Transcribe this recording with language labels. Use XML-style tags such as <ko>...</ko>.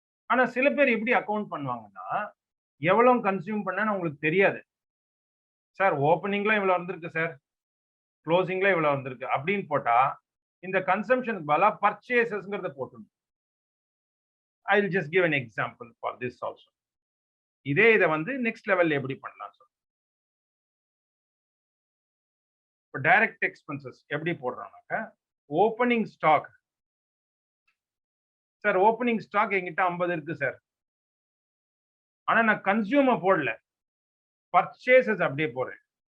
<ta>ஆனா சில பேர் எப்படி அக்கௌண்ட் பண்ணுவாங்கன்னா, எவ்வளவு கன்சியூம் பண்ணன்னு உங்களுக்கு தெரியாது. சார் ஓப்பனிங்ல இவ்வளவு வந்திருக்கு சார், க்ளோசிங்ல இவ்வளவு வந்திருக்கு அப்படின்னு போட்டா இந்த கன்சம்ஷனுக்கு பதிலா பர்ச்சேசஸ்ங்கிறத போட்டுணும்.</ta> <en>I will just give an example for this also.</en> <ta>இதே இதை வந்து நெக்ஸ்ட் லெவல்ல எப்படி பண்ணலாம் சார்? இப்போ டைரக்ட் எக்ஸ்பென்சஸ் எப்படி போடுறாங்க? Opening stock, sir opening stock என்கிட்ட 50 இருக்கு சார், ஆனா நான் கன்சியூமர் போடல, பர்ச்சேசஸ் அப்படியே போடுறேன்.</ta>